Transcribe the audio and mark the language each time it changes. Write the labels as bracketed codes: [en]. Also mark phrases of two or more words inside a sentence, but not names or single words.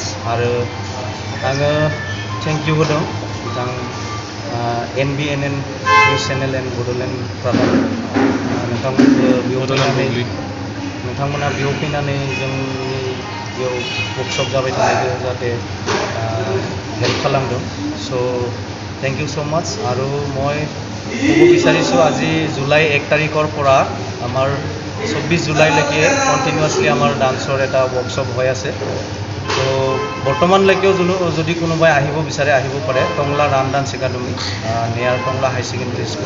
[brx] आरो आङो [en] thank you [brx] होदों बिथां NBNN निउस चेनेल एन्ड बड'लेण्ड रादाब नोंथांमोना बेयाव फैनानै जोंनि बेयाव वर्कशप जाबाय थानायखौ जाहाथे हेल्प खालामदों। [en] so thank you so much. [as] আৰু মই ক'ব বিচাৰিছোঁ আজি জুলাই 1 তাৰিখৰ পৰা আমাৰ 24 জুলাইলৈকে কণ্টিনিউৱাছলি আমাৰ ডান্সৰ এটা ৱৰ্কশ্বপ হৈ আছে। তো বৰ্তমানলৈকেও যদি কোনোবাই আহিব বিচাৰে আহিব পাৰে টংলা ৰান ডান্স একাডেমি নিয়াৰ টংলা হাই ছেকেণ্ডেৰী স্কুল।